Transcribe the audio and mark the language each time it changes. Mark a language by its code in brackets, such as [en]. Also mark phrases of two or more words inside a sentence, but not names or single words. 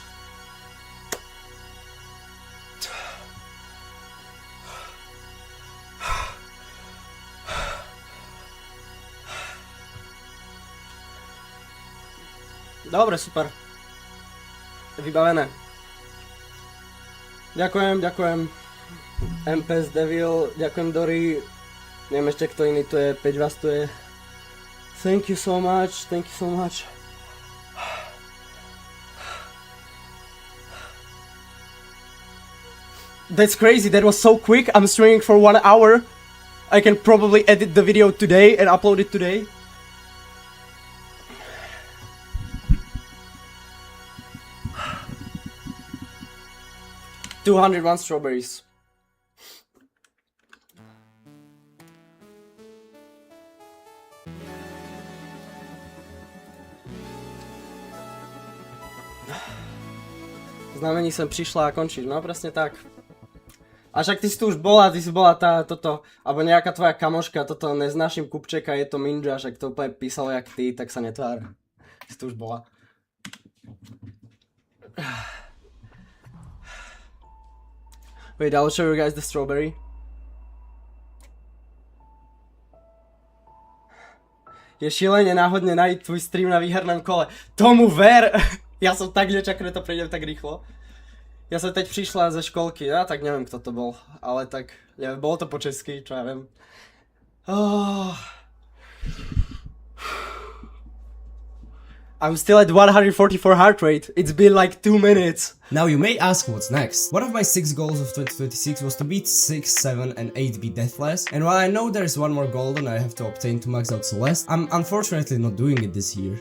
[sk] Dobre, super. Vybavené. Ďakujem. MPS Devil, ďakujem Dory. Neviem ešte kto iný tu je, 5 vás tu je. [en] Thank you so much. That's crazy, that was so quick. I'm streaming for 1 hour. I can probably edit the video today and upload it today. $201 strawberries. [sk] Znamení sem prišla a končíš, no presne tak. A však ty si tu už bola, toto, alebo nejaká tvoja kamoška, toto neznášim kupčeka, je to Minja, však to úplne písalo jak ty, tak sa netvár. Si tu už bola. [en] Wait, I'll show you guys the strawberry. [cs] Je šíleně náhodne najít tvůj stream na výhernom kole. [sk] Tomu ver! Ja som tak nečakal, že to prejdem tak rýchlo. Ja som teď prišla ze školky, ja tak neviem kto to bol, ale tak, neviem, bolo to po česky, čo ja viem. [en] I'm still at 144 heart rate. It's been like 2 minutes. Now you may ask what's next. One of my 6 goals of 2026 was to beat 6, 7 and 8 beat Deathless, and while I know there's one more golden I have to obtain to max out Celeste, I'm unfortunately not doing it this year.